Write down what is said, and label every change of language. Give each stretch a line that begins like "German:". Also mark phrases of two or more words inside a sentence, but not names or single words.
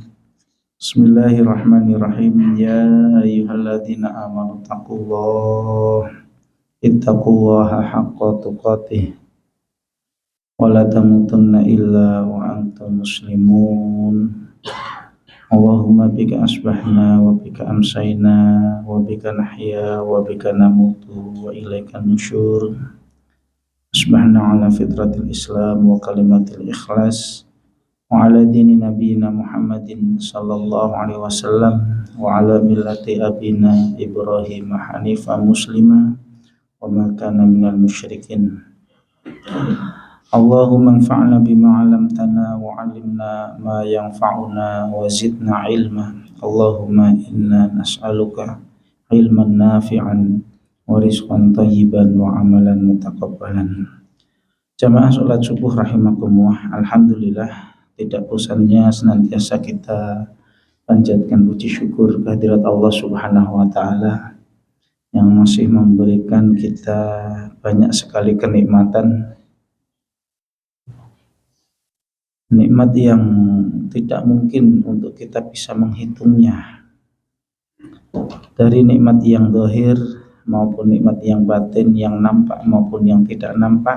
Arabic: بسم الله الرحمن الرحيم يا أيها الذين آمنوا اتقوا الله حق تقاته ولا تموتن إلا وأنتم مسلمون. اللهم بك أصبحنا وبك أمسينا وبك نحيا وبك نموت وإليك النشور. أصبحنا على فطرة الإسلام وكلمة الإخلاص وعلى دين نبينا محمد صلى الله عليه وسلم وعلى ملة أبينا إبراهيم حنيفا مسلما وما كان من المشركين. اللهم انفعنا بما علمتنا وعلمنا ما ينفعنا وزدنا علما. اللهم إنا نسألك علما نافعا ورزقا طيبا وعملا متقبلا.
Indonesian: Jamaah salat subuh rahimakumullah. Alhamdulillah, tidak bosannya senantiasa kita panjatkan puji syukur kehadirat Allah
Arabic: سبحانه وتعالى
Indonesian: yang masih memberikan kita banyak sekali kenikmatan, nikmat yang tidak mungkin untuk kita bisa menghitungnya, dari nikmat yang zahir maupun nikmat yang batin, yang nampak maupun yang tidak nampak.